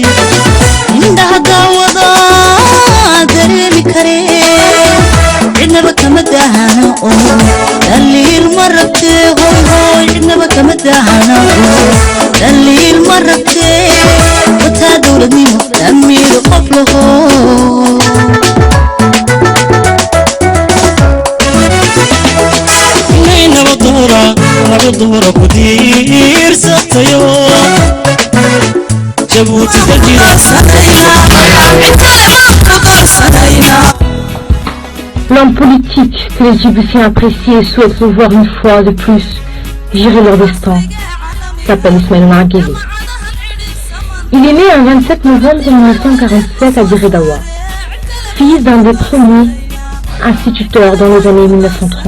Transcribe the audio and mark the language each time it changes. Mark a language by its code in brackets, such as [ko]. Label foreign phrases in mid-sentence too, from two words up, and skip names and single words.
[so] indhaha daawada dareemi karee cidnaba kama daahana oo daliil ma rabtee hoy hoy cidnaba kama daahana oo daliil ma rabtee wataa dowladnimo damiir qof laho naba doora ku diirsatayo jabuuti dal jira [fr] L'homme politique que les Djiboutiens apprécient et souhaitent revoir une fois de plus gérer leur destin s'appelle Ismaël Omar Guelleh. Il est né un 27 novembre 1947 à Diredawa, fils d'un des premiers instituteurs dans les années 1930.